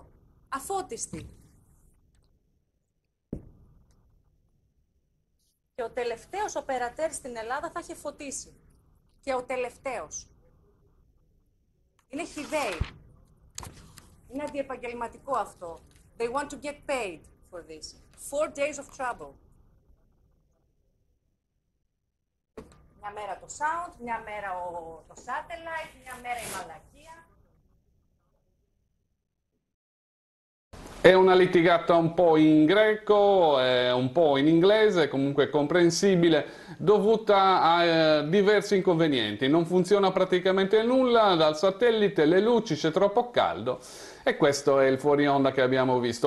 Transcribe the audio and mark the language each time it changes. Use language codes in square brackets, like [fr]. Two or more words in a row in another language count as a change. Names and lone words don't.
[el] Αφώτιστη. Και ο τελευταίος οπερατέρ στην Ελλάδα θα είχε φωτίσει. Και ο τελευταίος. Είναι χυδαίοι. Είναι αντιεπαγγελματικό αυτό. [en] They want to get paid for this. 4 days of trouble. [el] Μια mera το sound, μια mera το satellite, μια mera η μαλακία. [it] È una litigata un po' in greco, un po' in inglese, comunque comprensibile, dovuta a diversi inconvenienti. Non funziona praticamente nulla dal satellite, le luci, c'è troppo caldo e questo è il fuori onda che abbiamo visto.